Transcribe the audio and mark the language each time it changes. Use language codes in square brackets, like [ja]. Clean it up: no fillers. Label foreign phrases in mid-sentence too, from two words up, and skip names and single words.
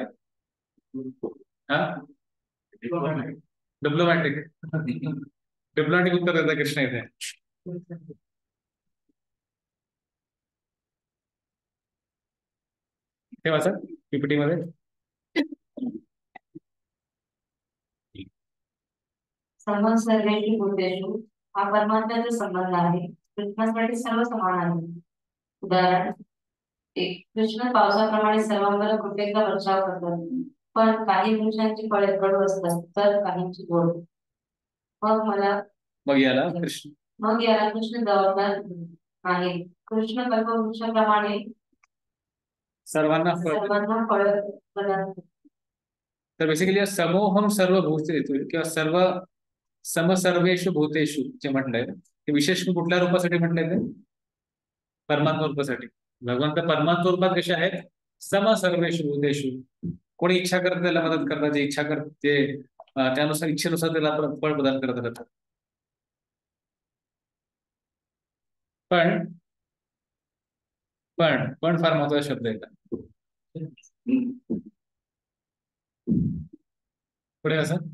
[mr] हा, डिप्लोमॅटिक उत्तर देता कृष्ण इथे. हे वाचा पीपीटी मध्ये. [sa] संबंध सर्वेषु भूतेषु [mr] हा परमात्म्याचा संबंध आहे. कृष्णासाठी सर्व समान आहे. उदाहरण एक, कृष्ण पावसाप्रमाणे सर्वांवर कृपेचा वर्षाव करतात, पण काही वृक्षांची फळे कडू असतात तर काहींची गोड. मग याला कृष्ण जबाबदार आहे. कृष्ण कल्पवृक्षाप्रमाणे सर्वांना फळ प्रदान. तर बेसिकली [sa] समोहम सर्व भूतेषु [mr] किंवा [sa] सर्वेषु भूतेषु [mr] जे म्हटलंय ते विशेष कुठल्या रूपासाठी म्हटलंय ते, परमात्मा रूपासाठी. भगवंत परमात्मा रूपात कसे आहेत, [sa] सर्वेषु भूतेषु. [mr] कोणी इच्छा करत त्याला मदत करतात, जे इच्छा करत ते त्यानुसार इच्छेनुसार त्याला फळ प्रदान करत राहतात. पण फार महत्वाचा शब्द आहे का पुढे असं.